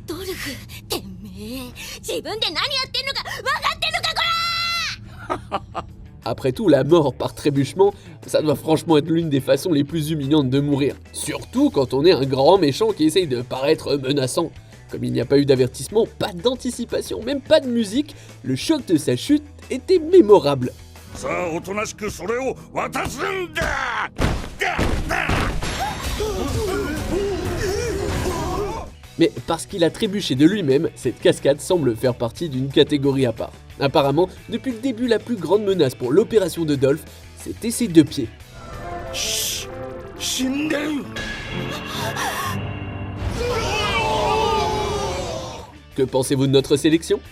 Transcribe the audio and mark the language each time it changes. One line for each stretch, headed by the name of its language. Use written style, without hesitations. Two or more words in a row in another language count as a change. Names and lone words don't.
French: Après tout, la mort par trébuchement, ça doit franchement être l'une des façons les plus humiliantes de mourir. Surtout quand on est un grand méchant qui essaye de paraître menaçant. Comme il n'y a pas eu d'avertissement, pas d'anticipation, même pas de musique, le choc de sa chute était mémorable.
Japanese: さあおとなしくそれを渡すんだ。
French: Mais parce qu'il a trébuché de lui-même, cette cascade semble faire partie d'une catégorie à part. Apparemment, depuis le début, la plus grande menace pour l'opération de Dolph, c'était ses 2 pieds. Que pensez-vous de notre sélection?